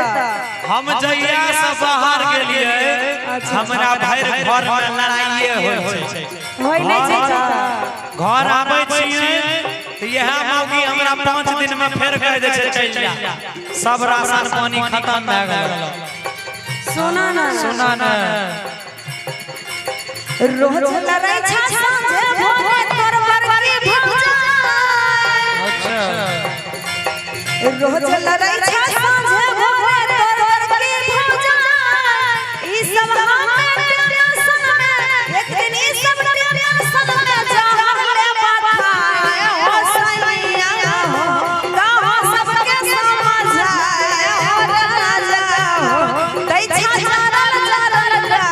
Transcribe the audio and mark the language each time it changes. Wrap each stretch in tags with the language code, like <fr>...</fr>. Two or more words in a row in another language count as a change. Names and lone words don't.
<anp>हम जइया से बाहर गेलिए हमरा भाई घर में लड़ाइए होय छै होय नहीं छै घर आबै छियै त यह मौगी हमरा 5 दिन में फेर कह दे छै चल जा सब राशन पानी खत्म भ गेल सुना ना रोज लड़ै छा साँझे भोरे तोर बरकी भौजाई अच्छा रोज लड़ै छा साँझे भोरे तोर बरकी भौजाई ई सब हमें टेंशन में एक दिन ई सब टेंशन में जहर ले पाए हो सैया हो गाँव सबके समझाए हो राजा हो दै छा जरल</anp>